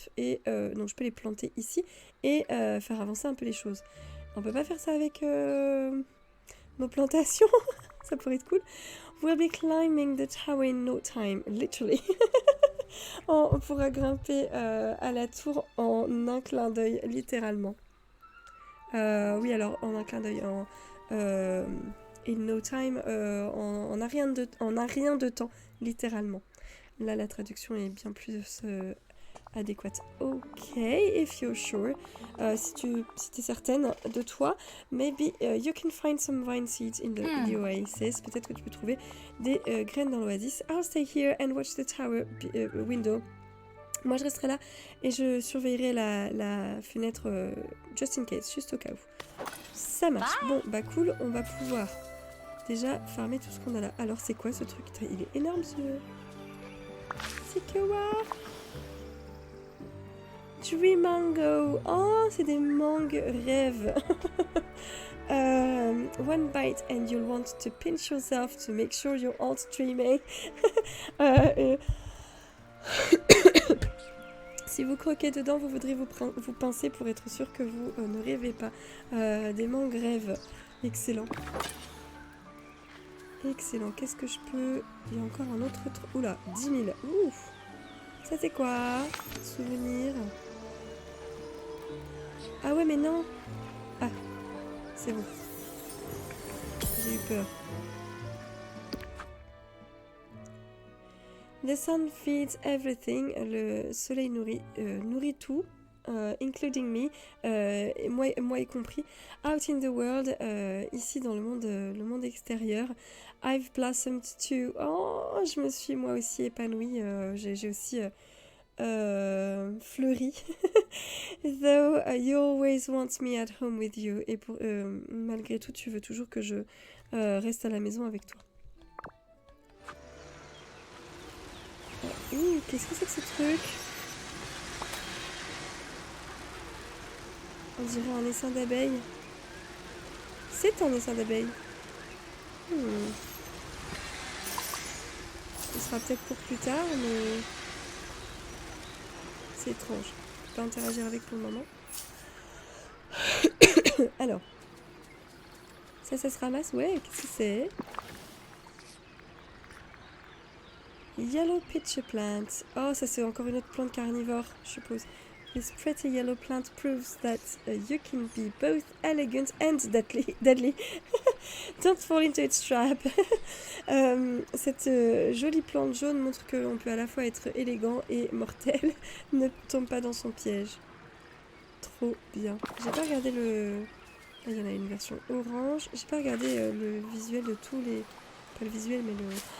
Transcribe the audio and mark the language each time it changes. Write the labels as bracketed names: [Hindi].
[French] Et donc je peux les planter ici et faire avancer un peu les choses. On peut pas faire ça avec nos plantations. Ça pourrait être cool. [English] We'll be climbing the tower in no time, literally. [French] On pourra grimper à la tour en un clin d'œil, littéralement. Oui, alors en un clin d'œil, [English] in no time, [French] en un rien de temps, littéralement. Là, la traduction est bien plus adéquate. [English] Ok, if you're sure. [French] Si t'es certaine de toi, [English] maybe you can find some vine seeds in the oasis. [French] Peut-être que tu peux trouver des graines dans l'oasis. [English] I'll stay here and watch the tower window. [French] Moi, je resterai là et je surveillerai la fenêtre [English] just in case, [French] juste au cas où. Ça marche. Bon, bah cool, on va pouvoir déjà farmer tout ce qu'on a là. Alors, c'est quoi ce truc? Il est énorme, ce... C'est quoi? [English] Tree mango. [French] Oh, c'est des mangues rêves. [English] One bite and you'll want to pinch yourself to make sure you're all dreaming. [French] Si vous croquez dedans, vous voudrez vous pincer pour être sûr que vous ne rêvez pas. Des mangues rêves. Excellent. Excellent. Qu'est-ce que je peux... Il y a encore un autre truc. Oula, 10 000. Ouf. Ça c'est quoi? Souvenir. Ah ouais, mais non. Ah, c'est bon. J'ai eu peur. [English] The sun feeds everything. [French] Le soleil nourrit tout, [English] including me, [French] moi y compris. [English] Out in the world, [French] ici dans le monde extérieur. [English] I've blossomed too. [French] Oh, je me suis moi aussi épanouie. J'ai aussi fleuri. [English] Though you always want me at home with you. [French] Et malgré tout, tu veux toujours que je reste à la maison avec toi. Qu'est-ce que c'est que ce truc? On dirait un essaim d'abeilles. C'est un essaim d'abeilles. Ce sera peut-être pour plus tard, mais... C'est étrange. Je peux pas interagir avec pour le moment. Alors. Ça se ramasse? Ouais, qu'est-ce que c'est? [English] Yellow pitcher plant. [French] Oh, ça c'est encore une autre plante carnivore, je suppose. [English] This pretty yellow plant proves that you can be both elegant and deadly. Don't fall into its trap. [French] Cette jolie plante jaune montre que l'on peut à la fois être élégant et mortel. Ne tombe pas dans son piège. Trop bien. J'ai pas regardé le... Ah, il y en a une version orange. J'ai pas regardé le visuel de tous les... Pas le visuel, mais le...